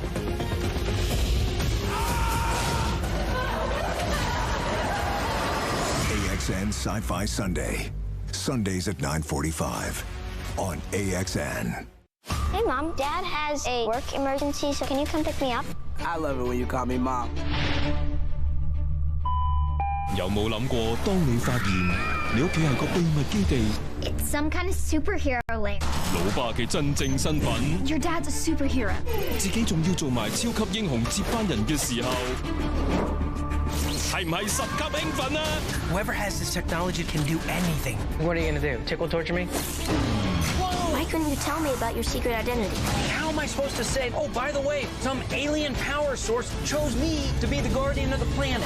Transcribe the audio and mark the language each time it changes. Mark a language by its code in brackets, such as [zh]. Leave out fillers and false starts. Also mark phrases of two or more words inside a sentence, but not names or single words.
[en] AXN Sci-Fi Sunday. Sundays at 9:45 on AXN. Hey, Mom. Dad has a work emergency, so can you come pick me up? I love it when you call me mom. [yue] 有冇諗過，當你發現你屋企係個秘密基地， [en] It's some kind of superhero lair. [yue] 老爸嘅真正身份， [en] Your dad's a superhero. [yue] 自己仲要做埋超級英雄接班人嘅時候，係唔係十級興奮啊 [en] Whoever has this technology can do anything. What are you gonna do? Tickle torture me? Why couldn't you tell me about your secret identity? How am I supposed to say, oh, by the way, some alien power source chose me to be the guardian of the planet?